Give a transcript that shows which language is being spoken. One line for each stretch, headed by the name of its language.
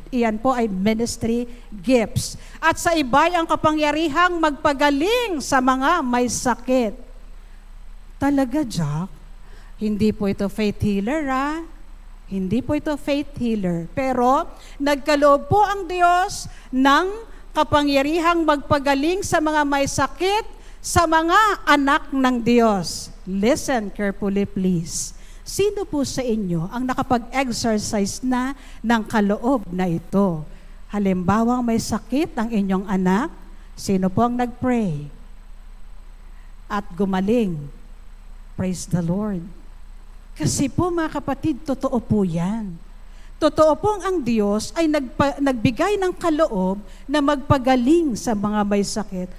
Filipino: Iyan po ay ministry gifts. At sa iba ang kapangyarihang magpagaling sa mga may sakit. Talaga, Jack? Hindi po ito faith healer, ha? Hindi po ito faith healer. Pero, nagkaloob po ang Diyos ng kapangyarihang magpagaling sa mga may sakit, sa mga anak ng Diyos.
English: Listen carefully, please.
Filipino: Sino po sa inyo ang nakapag-exercise na ng kaloob na ito? Halimbawa, may sakit ang inyong anak, sino po ang nag-pray? At gumaling.
English: Praise the Lord.
Filipino: Kasi po mga kapatid, totoo po yan. Totoo po ang Diyos ay nagbigay ng kaloob na magpagaling sa mga may sakit.